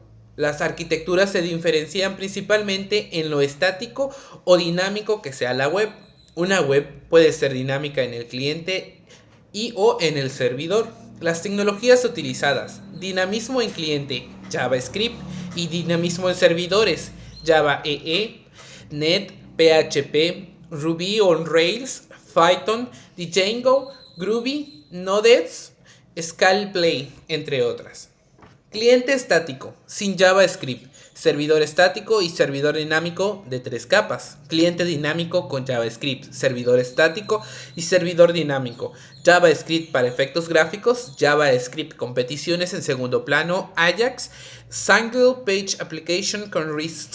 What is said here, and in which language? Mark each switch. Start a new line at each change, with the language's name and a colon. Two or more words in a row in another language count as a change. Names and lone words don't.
Spanish: Las arquitecturas se diferencian principalmente en lo estático o dinámico que sea la web. Una web puede ser dinámica en el cliente y o en el servidor. Las tecnologías utilizadas: dinamismo en cliente, JavaScript, y dinamismo en servidores, Java EE, Net, PHP, Ruby on Rails, Python, Django, Groovy, Node.js, Scala, entre otras. Cliente estático, sin JavaScript, servidor estático y servidor dinámico de 3 capas. Cliente dinámico con JavaScript, servidor estático y servidor dinámico. JavaScript para efectos gráficos, JavaScript con peticiones en segundo plano, Ajax,
English: Single Page Application
Spanish: con REST.